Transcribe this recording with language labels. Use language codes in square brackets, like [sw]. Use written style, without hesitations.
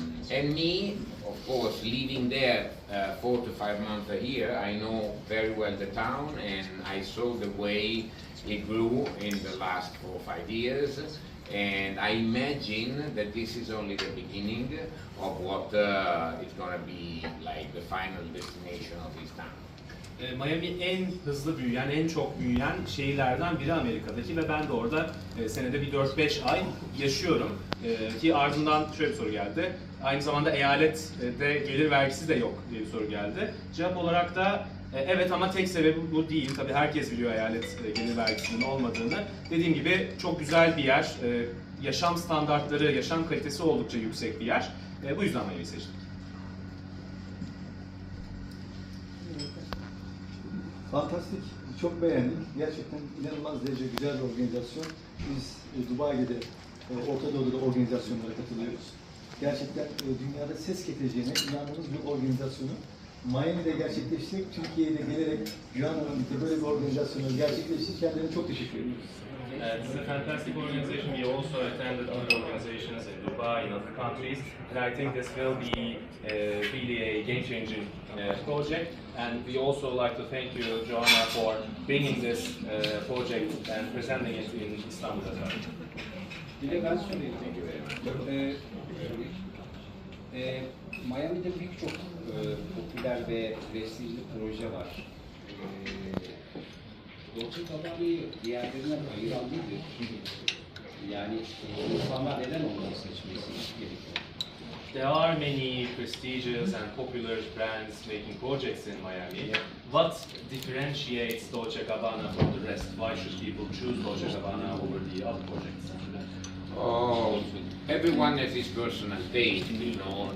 [en] And me, of course, living there 4 to 5 months a year, I know very well the town, and I saw the way it grew in the last 4 or 5 years. And I imagine that this is only the beginning of what is going to be like the final destination of this town. [tr] Miami en hızlı büyüyen, en çok büyüyen şehirlerden biri Amerika'daki ve ben de orada senede bir 4-5 ay yaşıyorum. Ki ardından şöyle bir soru geldi. Aynı zamanda eyalette gelir vergisi de yok diye bir soru geldi. Cevap olarak da evet ama tek sebebi bu değil. Tabii herkes biliyor eyalet gelir vergisinin olmadığını. Dediğim gibi çok güzel bir yer. Yaşam standartları, yaşam kalitesi oldukça yüksek bir yer. Bu yüzden Miami'yi seçtik. Fantastik, çok beğendik. Gerçekten inanılmaz derece güzel bir organizasyon. Biz Dubai'de de, Orta Doğu'da da organizasyonlara katılıyoruz. Gerçekten dünyada ses getireceğine inandığımız bir organizasyonu Miami'de gerçekleştirdik. Türkiye'ye de gelerek Giovanna'nın böyle bir organizasyonu gerçekleştirdik. Kendilerine çok teşekkür ediyoruz. [en] This is a fantastic organization. We also attended other organizations in Dubai, in other countries, and I think this will be really a game-changing project. And we also like to thank you, Giovanna, for bringing this project and presenting it in [tr] Istanbul'da. Bir de ben söyleyeyim. Miami'de birçok popüler ve prestijli proje var. Dolce Gabbana'yı diğerlerinden ayıran nedir? Yani insanlar neden onları seçmesi gerekiyor? [en] There are many prestigious and popular brands making projects in Miami. What differentiates Dolce Gabbana from the rest? Why should people choose Dolce Gabbana over the other projects? Oh, everyone has his personal taste, you know.